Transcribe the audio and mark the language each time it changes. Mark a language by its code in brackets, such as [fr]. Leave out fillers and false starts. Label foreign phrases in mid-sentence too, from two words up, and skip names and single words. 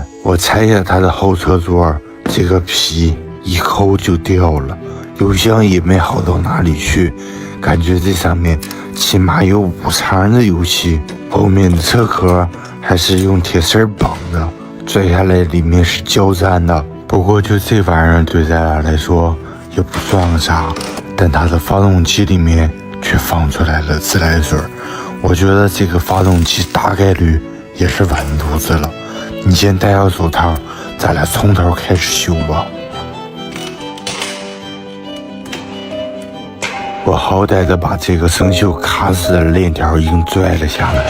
[zh] 我拆下它的後車座，這個皮一摳就掉了，油箱也沒好到哪裡去，感覺這上面起碼有5層的油漆。後面的車殼還是用鐵絲綁的，拽下來裡面是膠粘的。不過就這玩意兒對咱倆來說也不算個啥，但它的發動機裡面卻放出來了自來水。我覺得這個發動機大概率也是完禿子了。你先戴好手套，咱倆從頭開始修吧。我好歹的把這個生鏽卡死的鏈條已經拽了下來。